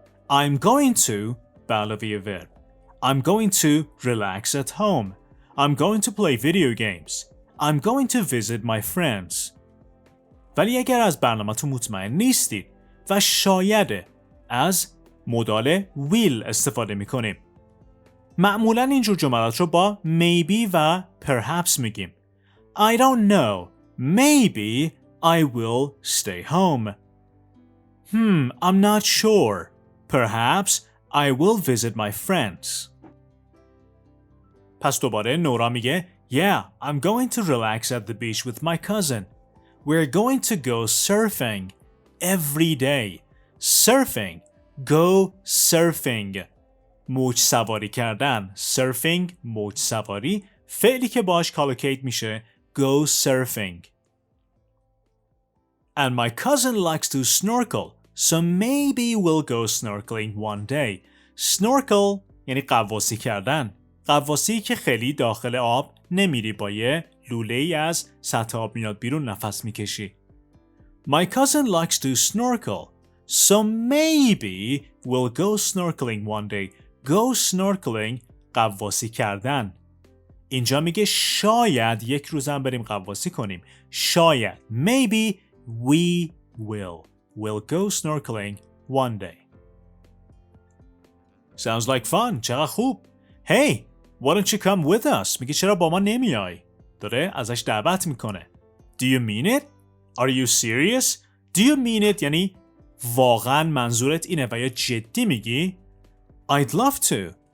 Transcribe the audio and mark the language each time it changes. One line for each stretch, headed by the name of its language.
English: I'm going to
Persian: به علاوه
English: verb. I'm going to relax at home. I'm going to play video games. I'm going to visit my friends.
Persian: ولی اگر از برنامه‌تون مطمئن نیستید و شایده از مدال will استفاده میکنیم. معمولاً اینجور جملات رو با maybe و perhaps میگیم.
English: I don't know. Maybe I will stay home. I'm not sure. Perhaps I will visit my friends.
Persian: پس دوباره نورا میگه
English: Yeah, I'm going to relax at the beach with my cousin. We're going to go surfing every day. Surfing. Go surfing.
Persian: موج سواری کردن.
English: Surfing.
Persian: موج سواری. فعلی که باش کالوکیت میشه
English: go surfing. And my cousin likes to snorkel. So maybe we'll go snorkeling one day.
Persian: Snorkel یعنی غواصی کردن. غواصی که خیلی داخل آب نمیری، با یه لوله ای از سطح آب میاد بیرون نفس میکشی.
English: My cousin likes to snorkel. So maybe we'll go snorkeling one day. Go snorkeling
Persian: غواصی کردن. اینجا میگه شاید یک روزم بریم غواصی کنیم. شاید.
English: Maybe we will. We'll go snorkeling one day. Sounds like fun.
Persian: چقدر خوب.
English: Hey, why don't you come with us?
Persian: میگه چرا با ما نمیای؟ داره ازش دعوت میکنه.
English: Do you mean it? Are you serious? Do you mean it
Persian: یعنی واقعا منظورت اینه و یا جدی میگی؟
English: I'd love to.